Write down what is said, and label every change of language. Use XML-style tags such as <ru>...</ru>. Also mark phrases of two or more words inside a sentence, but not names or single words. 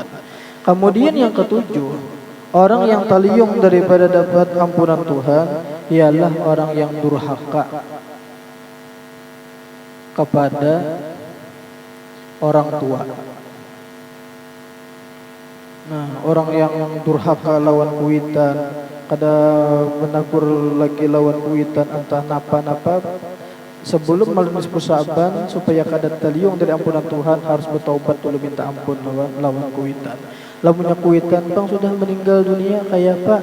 <id>Kemudian yang ketujuh, orang yang taliyung daripada dapat ampunan Tuhan ialah orang yang durhaka kepada orang tua.</id> <bjn>Nah, orang yang durhaka lawan kuitan, kada menakur lagi lawan kuitan, entah napa-napa, sebelum malam nisfu Sya'ban supaya kada taliyung dari ampunan Tuhan harus bertaubat dulu minta ampun lawan kuitan. Lamunnya kuitan bang sudah meninggal dunia kayak apa?</bjn>